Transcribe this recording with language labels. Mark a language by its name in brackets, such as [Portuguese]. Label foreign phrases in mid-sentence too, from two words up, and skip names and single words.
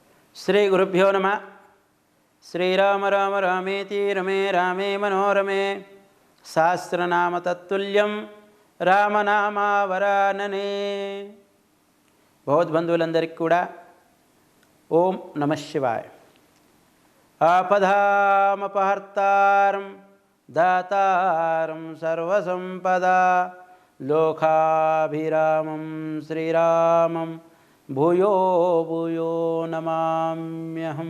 [Sanskrit] श्रीगुरुभ्यो नमः। श्रीराम राम रामेति रमे रामे मनोरमे सहस्रनाम तत्तुल्यं रामनामावरानने। [Telugu] భగవద్బంధువులందరికీ కూడా [Sanskrit] ఓం నమః శివాయ. ఆపదామపహర్తారం దాతారం సర్వసంపదా లోకాభిరామం శ్రీరామం భూయో భూయో నమామ్యహం.